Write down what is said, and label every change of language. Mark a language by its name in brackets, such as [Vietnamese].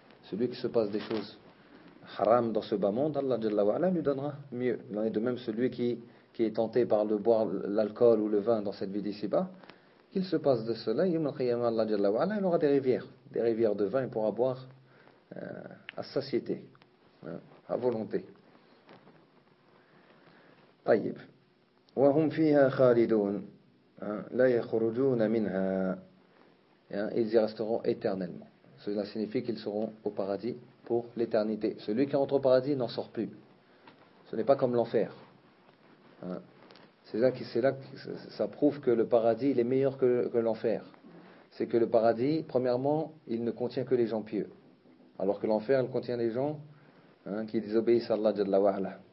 [French] Celui qui se passe des choses haram dans ce bas monde, Allah Jalla wa'ala lui donnera mieux. Il en est de même celui qui est tenté par le boire l'alcool ou le vin dans cette vie d'ici-bas. Qu'il se passe de cela, il aura des rivières de vin, il pourra boire à satiété, à volonté. [Arabic] طيب وهم فيها خالدون لا يخرجون منها. [French] Ils y resteront éternellement. Cela signifie qu'ils seront au paradis pour l'éternité. Celui qui rentre au paradis n'en sort plus. Ce n'est pas comme l'enfer. C'est là que ça prouve que le paradis il est meilleur que l'enfer. C'est que le paradis, premièrement, il ne contient que les gens pieux. Alors que l'enfer, il contient les gens qui désobéissent à Allah Jalla wa'ala.